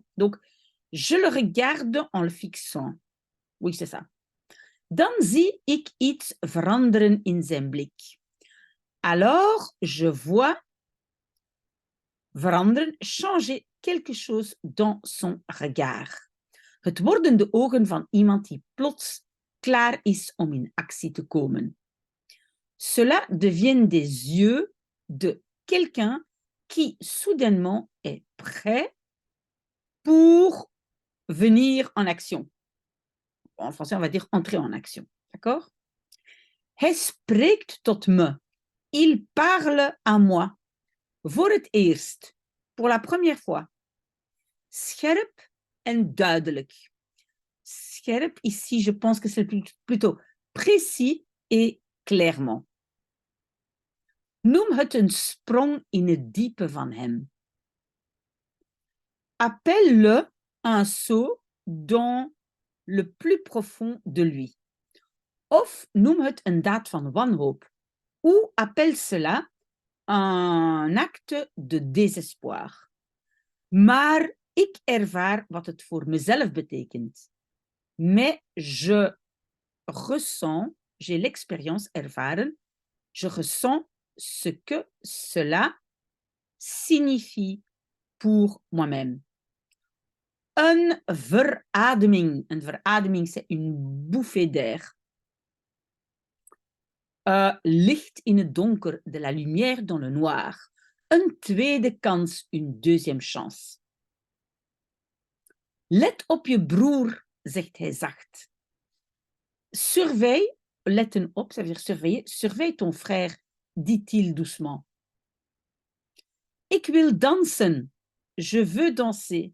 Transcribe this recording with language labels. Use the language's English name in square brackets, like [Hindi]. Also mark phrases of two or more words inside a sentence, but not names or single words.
[French] Donc, je le regarde en le fixant. Oui, c'est ça. [Dutch] Dan zie ik iets veranderen in zijn blik. [French] Alors, je vois veranderen, changer quelque chose dans son regard. [Dutch] Het worden de ogen van iemand die plots klaar is om in actie te komen. [French] Cela devient des yeux de quelqu'un qui soudainement est prêt pour venir en action. En français, on va dire entrer en action. D'accord? [Dutch] Hij spreekt tot me. [French] Il parle à moi. [Dutch] Voor het eerst. [French] Pour la première fois. [Dutch] Scherp en duidelijk. Scherp, [French] ici, je pense que c'est plutôt précis et clairement. [Dutch] Noem het een sprong in het diepe van hem. [French] Appelle-le un saut dans le plus profond de lui. [Dutch] Of noem het een daad van wanhoop. [French] Ou appelle cela un acte de désespoir. [Dutch] Maar ik ervaar wat het voor mezelf betekent. [French] Mais je ressens, j'ai l'expérience ervaren, je ressens ce que cela signifie pour moi-même. [Dutch] Een verademing. Een verademing, [French] c'est une bouffée d'air. [Dutch] Licht in het donker, [French] de la lumière dans le noir. [Dutch] Een tweede kans, [French] une deuxième chance. [Dutch] Let op je broer, zegt hij zacht. Surveille, letten op, [French] ça veut dire surveiller. Surveille ton frère, dit-il doucement. [Dutch] Ik wil dansen. [French] Je veux danser.